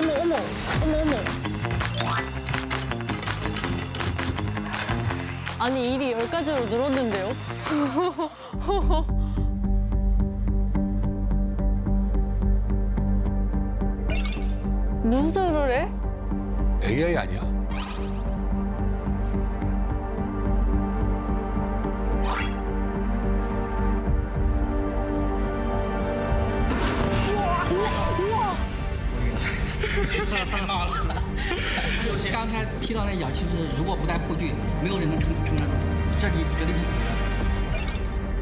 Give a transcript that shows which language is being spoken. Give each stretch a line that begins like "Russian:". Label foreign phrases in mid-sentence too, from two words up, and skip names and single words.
Korean: 아니 일이 10가지로 늘었는데요? 무슨 소리를 해? AI 아니야?
Chinese: 就是刚才提到那氧气是，如果不带护具，没有人能承担得住，这你绝对不可能。